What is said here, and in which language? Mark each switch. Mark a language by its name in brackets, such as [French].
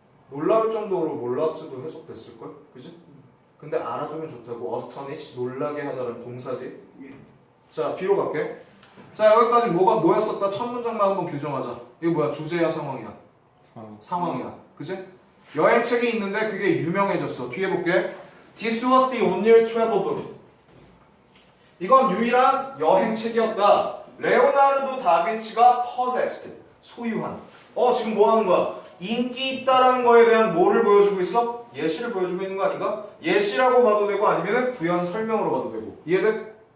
[Korean] 놀라울 정도로 몰랐어도 해석됐을걸? 그치? 근데 알아두면 좋다고. astonish, 놀라게 하다는 동사지. 자, 뒤로 갈게. 자, 여기까지 뭐였었다? 첫 문장만 한번 규정하자. 이거 뭐야? 주제야, 상황이야? 상황이야. 그치? 여행책이 있는데 그게 유명해졌어. 뒤에 볼게. [English] This was the only travel book. [Korean] 이건 유일한 여행책이었다. 레오나르도 다빈치가 possessed. 소유한. 지금 뭐 하는 거야? 인기 있다라는 거에 대한 뭐를 보여주고 있어? 예시를 보여주고 있는 거 아닌가? 예시라고 봐도 되고 아니면 부연 설명으로 봐도 되고. 이해돼?